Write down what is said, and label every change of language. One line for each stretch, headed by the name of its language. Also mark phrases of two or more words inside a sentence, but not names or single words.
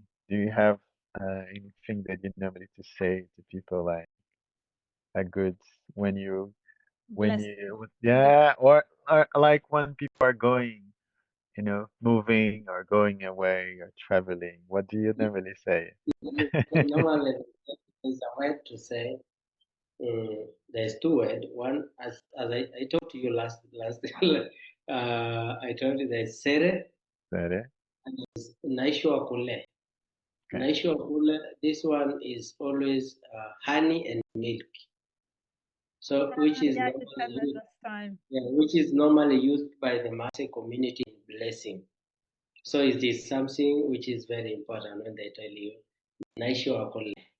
English: Do you have anything that you normally to say to people like a good when you or like when people are going, moving or going away or traveling? What do you normally say? Normally, there's a word to say. There's two words. One, as I talked to you last, I told you there's sere Sere. and there's
Masai: naishwa kule.
English: Okay.
Masai: Naishwa kule,
English: this one is always honey and milk. So, which is normally used by the Maasai community in blessing. So it is something which is very important when they tell you
Masai: naishwa kule.